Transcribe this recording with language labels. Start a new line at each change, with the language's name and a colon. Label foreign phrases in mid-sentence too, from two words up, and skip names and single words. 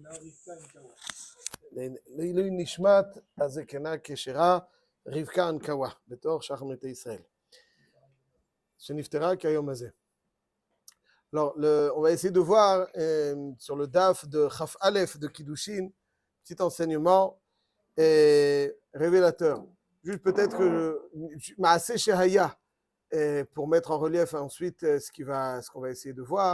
Hebrew: לעילוי נשמת הזקנה כשרה רבקה אנקווה בתור שחר מתי ישראל שנפטרה כיום הזה.
French: Alors, on va essayer de voir sur le daf de
Hebrew: כף אלף
French: de Kiddushin, petit enseignement révélateur. Juste peut-être que
Hebrew: מעשה שהיה,
French: pour mettre en relief ensuite ce qu'on va essayer de voir.